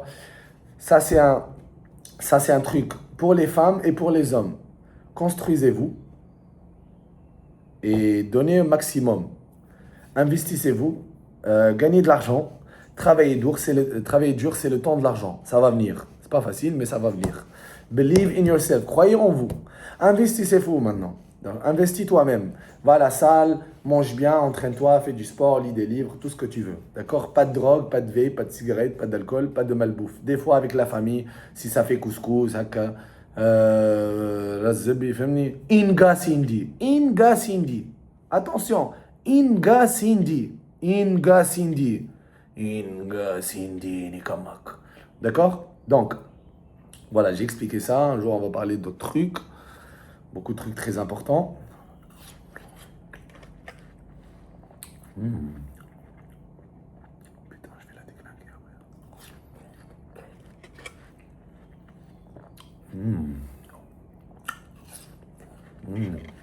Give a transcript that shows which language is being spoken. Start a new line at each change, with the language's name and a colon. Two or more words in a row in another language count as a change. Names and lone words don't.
French: Ça c'est un truc pour les femmes et pour les hommes. Construisez-vous et donnez un maximum. Investissez-vous, gagnez de l'argent, travaillez dur, c'est le temps de l'argent. Ça va venir. C'est pas facile, mais ça va venir.
English: Believe in yourself,
French: croyez en vous. Investissez-vous maintenant. Donc, investis toi-même. Va à la salle, mange bien, entraîne-toi, fais du sport, lis des livres, tout ce que tu veux. D'accord? Pas de drogue, pas de vape, pas de cigarette, pas d'alcool, pas de malbouffe. Des fois avec la famille, si ça fait couscous, haka, razzabi, famni. Inga Sindi. Inga Sindi. Attention. Inga Sindi. Inga Sindi. Inga Sindi Nikamak. D'accord? Donc, voilà, j'ai expliqué ça. Un jour, on va parler d'autres trucs. Beaucoup de trucs très importants. Putain, je vais la déclinquer après.